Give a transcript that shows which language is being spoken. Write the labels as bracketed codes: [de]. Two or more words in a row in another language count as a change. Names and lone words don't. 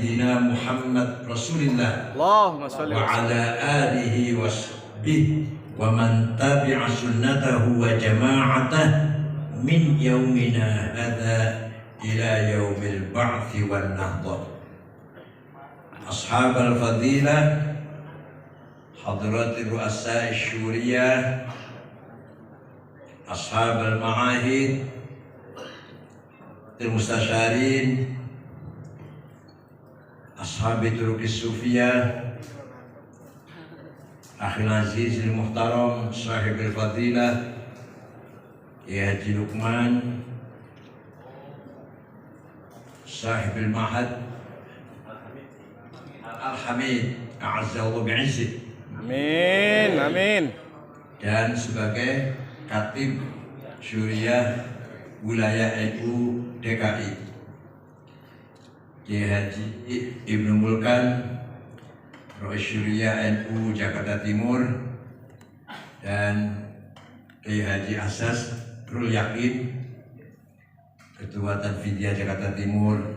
[ar] سيدنا محمد رسول الله اللهم صل وعلى آله وصحبه ومن تبع سنته وجماعته من يومنا هذا إلى يوم البعث والنهضة. أصحاب الفضيلة، حضرات الرؤساء شورية، أصحاب المعاهد، مستشارين, أصحاب الطرق الصوفية، أخي العزيز المحترم، صاحب الفضيلة, يا حاج لقمان، صاحب المعهد، الحميد، أعزه الله بعزه. آمين، آمين. [id] Dan sebagai Khatib Syuriah Wilayah NU DKI, Kiai Haji Ibnu Mulkan, Rois Syuriah NU Jakarta Timur, dan Kiai Haji Asas Rul Yakin, Ketua Tanfidiyah Jakarta Timur,